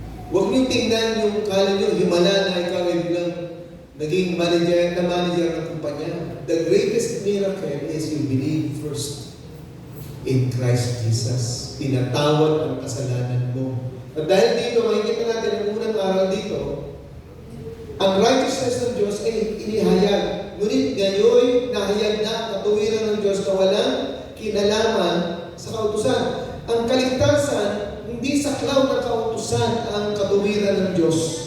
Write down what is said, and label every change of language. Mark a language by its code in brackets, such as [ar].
[tl] Huwag niyo tingnan yung kala niyo, himala na ikaw ay bilang naging manager ng kumpanya. [en] The greatest miracle is you believe first in Christ Jesus. [tl] Pinatawad ang kasalanan mo. At dahil dito, makikita natin ang unang aral dito, ang righteousness ng Diyos ay inihayag. Ngunit ngayon, nahayag na katuwiran ng Diyos na walang kinalaman sa kautusan. Ang kaligtasan, hindi saklaw ng kautusan ang katuwiran ng Diyos.